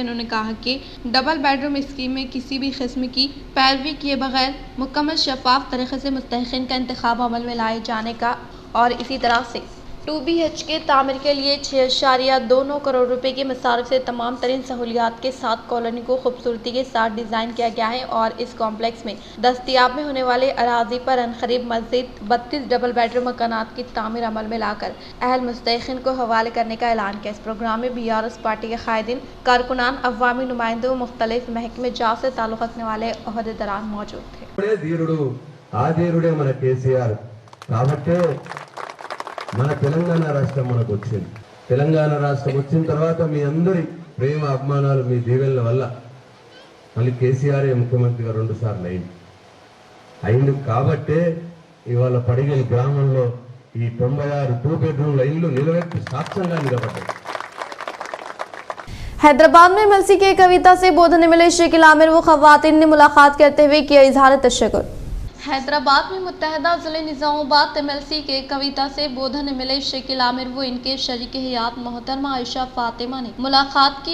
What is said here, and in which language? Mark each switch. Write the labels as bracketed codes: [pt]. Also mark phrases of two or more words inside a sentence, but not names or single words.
[ur] انہوں نے کہا کہ [en] double bed room scheme [ur] میں کسی بھی قسم کی پیروی کیے بغیر مکمل شفاف طریقے سے مستحقین کا انتخاب عمل میں لائے جانے کا اور اسی طرح سے 2 BHK تعمیر کے لیے 6.29 کروڑ روپے کے مصارف سے تمام ترین سہولیات کے ساتھ کالونی کو خوبصورتی کے ساتھ ڈیزائن کیا گیا ہے اور اس کمپلیکس میں دستیاب میں ہونے والے اراضی پر عنقریب مزید 32 [en] double bed room [ur] مکانات کی تعمیر عمل میں لا کر اہل مستحقین کو حوالے کرنے کا اعلان کیا۔ اس پروگرام میں BRS پارٹی کے قائدین، کارکنان، عوامی نمائندوں، مختلف محکمے جات سے تعلق رکھنے والے عہدیداران موجود تھے۔ [te] మన తెలంగాణ రాష్ట్రం మనకు వచ్చింది। తెలంగాణ రాష్ట్రం వచ్చిన తర్వాత మీ అందరి ప్రేమ అభిమానాలు మీ దీవెనల వల్ల మళ్ళీ కేసీఆర్ ముఖ్యమంత్రిగా 2 సార్లు అయింది కాబట్టే ఇవాళ పడిగల్ గ్రామంలో ఈ 96 2 బెడ్రూమ్ల ఇల్లు నిలబెట్టి సాక్ష్యంగా నిలబడ్డాయి। [ur] حیدرآباد میں MLC کے کویتا سے بودھن ملے شکیل عامر و خواتین نے ملاقات کرتے ہوئے کیا اظہار تشکر۔ حیدرآباد میں متحدہ ضلع نظام آباد MLC کے کویتا سے بودھن ملے شکیل عامر و ان کے شریک حیات محترمہ عائشہ فاطمہ نے ملاقات کی۔